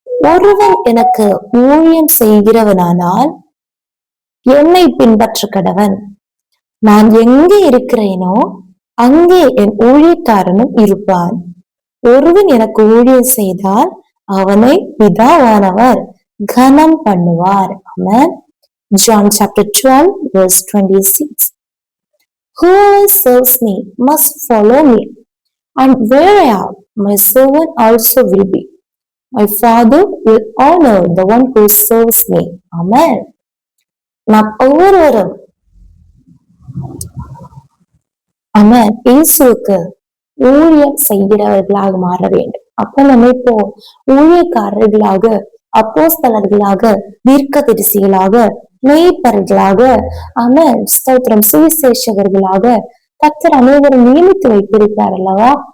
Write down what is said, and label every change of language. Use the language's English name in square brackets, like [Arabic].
[Tamil] ஒருவன் எனக்கு ஊழியம் செய்கிறவனானால் என்னை பின்பற்ற கடவன். நான் எங்கே இருக்கிறேனோ அங்கே என் ஊழியக்காரனும் இருப்பான். ஒருவன் எனக்கு ஊழியம் செய்தால் அவனை பிதாவானவர் கனம் பண்ணுவார். [English] ஆமென். John chapter 12 verse 26. Whoever serves me must follow me, and where I am, my servant also will be. My Father will honor the one who serves me. Amen. [Tamil] நாம் ஒவ்வொருவரும் இயேசுவுக்கு ஊழியம் செய்கிறவர்களாக மாற வேண்டும். அப்ப நம்ம இப்போ ஊழியக்காரர்களாக, அப்போஸ்தலர்களாக, தீர்க்கதரிசிகளாக, மேய்ப்பர்களாக, ஸ்தோத்திரம், சுவிசேஷகர்களாக கர்த்தர் அனைவரும் நியமித்து வைத்திருக்கிறார் அல்லவா?